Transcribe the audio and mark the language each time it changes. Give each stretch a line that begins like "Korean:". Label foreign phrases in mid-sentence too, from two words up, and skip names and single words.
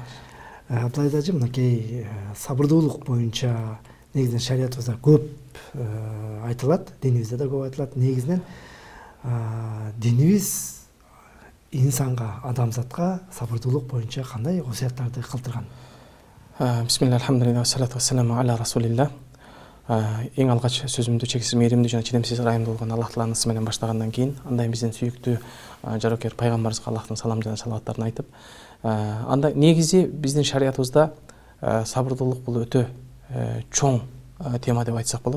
Kyrgyz: Абдулазиз Ажы, мынакей сабырдуулук боюнча негизинен шариятыбызда көп айтылат, динибизде да көп айтылат. Негизинен динибиз инсанга, адамзатка сабырдуулук боюнча кандай осуяттарды калтырган?
Arabic: Бисмилла, الحمد لله، الصلاة والسلام على رسول الله.
Kyrgyz: Эң алгач сөзүмдү чексиз мээримдүү жана чыдамсыз ырайымдуу болгон Аллахтын ысы менен баштагандан кийин, андай биздин сүйүктүү жарокер пайгамбарыбызга Аллахтын салам жана салаваттарын айтып, анда негизи биздин шариятыбызда сабырдуулук бул өтө чоң тема деп айтсак болот.